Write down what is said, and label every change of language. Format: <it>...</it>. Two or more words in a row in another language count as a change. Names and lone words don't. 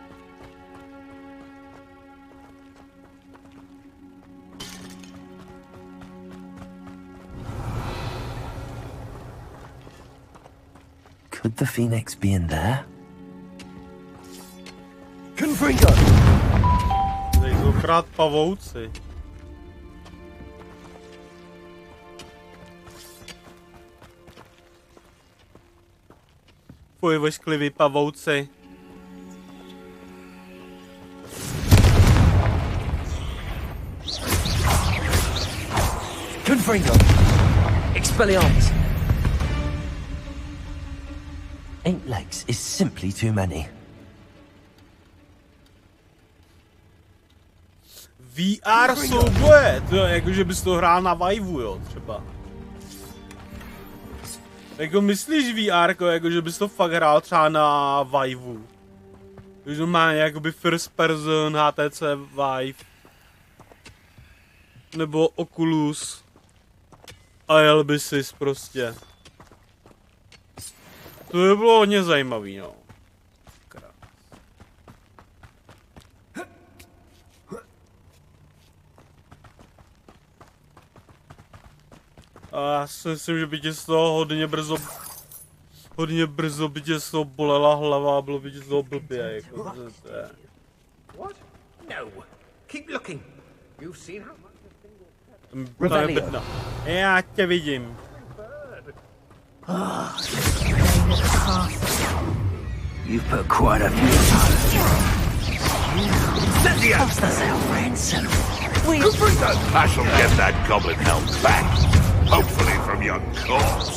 <en>Could the Phoenix be in there? Confringo!</en> <cs>Tady jsou krát pavouci. Fuj, voškliví pavouci.</cs> <en>Confringo! Expelliarmus! 8 legs is simply too many.</en> <cs>VR souboje, to je jako, že bys to hrál na Viveu, jo, třeba. Jako myslíš VR, jako, že bys to fakt hrál třeba na Viveu. Takže má jakoby</cs> <en>first person,</en> <cs>HTC Vive. Nebo Oculus. A jel by sis prostě. To by bylo hodně zajímavý, no. A já si myslím, že by tě z toho hodně brzo by tě z toho bolela hlava a bylo by tě z toho blbě, jako to je.</cs> <en>What? No. Keep looking. You've seen how much.</en> <cs>Já tě vidím.</cs> <en>You've put quite a few What's the ransom? I shall get that goblin helm back. Hopefully from your corpse.</en>